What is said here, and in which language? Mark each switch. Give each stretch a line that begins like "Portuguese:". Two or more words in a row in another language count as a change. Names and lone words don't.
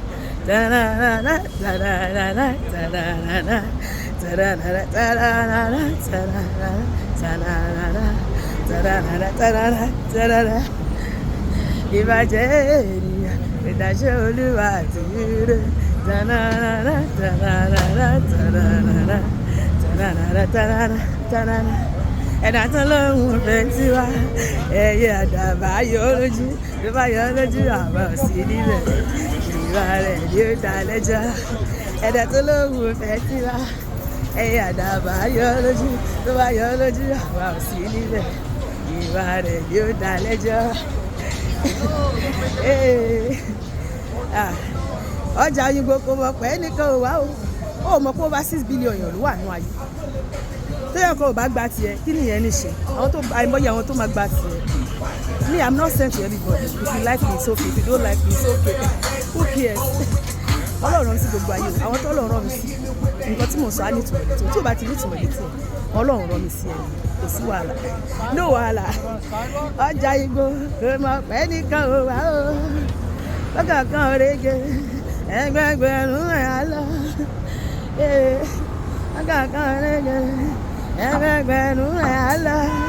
Yoruba: Ta-na-na-na, ta-na-na-na, ta-na-na-na, ta-na-na-na, ta-na-na-na, ta-na-na-na, ta-na-na-na, ta-na-na-na, ta-na-na. Ibaje eniyan dase Oluwa duro. Ta-na-na-na, ta-na-na-na, ta-na-na-na, ta-na-na-na, ta-na-na, ta-na-na. Ẹ̀dá tó lóhùn fẹ́ tiwa ẹyẹ àdàbà yọ lójú tó bá yọ lójú àbá sí níbẹ̀ ìwà rẹ̀ ni ó dá lẹ́jọ́. Ẹ̀dá tó lóhùn fẹ́ tiwa ẹyẹ àdàbà yọ lójú tó bá yọ lójú àbá sí níbẹ̀ ìwà rẹ̀ ni ó dá lẹ́jọ́. Ọjà Òyìnbó kò mọ̀ pé nìkan ò wá ó mọ̀ pé
English: over 6 billion
Yoruba: èèyàn ló wà nínú ayé. Téèyàn kan ò bá gba tiẹ̀ kí nìyẹn ní ṣe àìmọye àwọn tó máa gba tiẹ̀.
English: Me, I'm not sent to anybody. If you like me, it's okay. If you don't like me, it's okay. Who cares?
Yoruba: Ọlọ́run rán mi sí gbogbo ayé àwọn tó Ọlọ́run rán mi sí nǹkan tí mò ń sọ á ní ìtumọ̀ létí tí ò bá ti ní ìtumọ̀ létí Ọlọ́run rán mi sí ẹni kò sí wàhálà no wàhálà. Ọjà Ìgbò kò mọ̀ pé nìkan ò wá o lọ́kàn kan òrèké ẹgbẹgbẹ̀rún ẹ̀ á lọ lọ́kàn kan òrèké ẹgbẹgbẹ̀rún ẹ̀ á lọ.